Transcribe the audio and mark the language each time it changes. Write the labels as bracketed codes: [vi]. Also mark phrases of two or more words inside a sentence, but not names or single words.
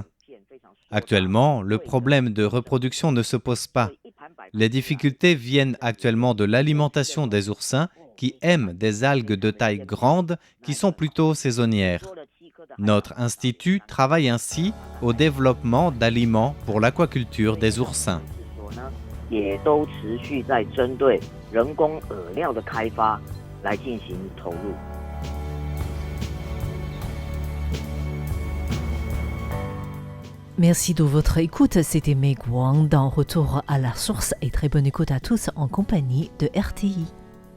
[fr] Actuellement, le problème de reproduction ne se pose pas. Les difficultés viennent actuellement de l'alimentation des oursins qui aiment des algues de taille grande qui sont plutôt saisonnières. Notre institut travaille ainsi au développement d'aliments pour l'aquaculture des oursins. [zh] 也都持续在针对人工饵料的开发来进行投入。 [fr] Merci de votre écoute, c'était Meg Wang dans Retour à la source et très bonne écoute à tous en compagnie de RTI.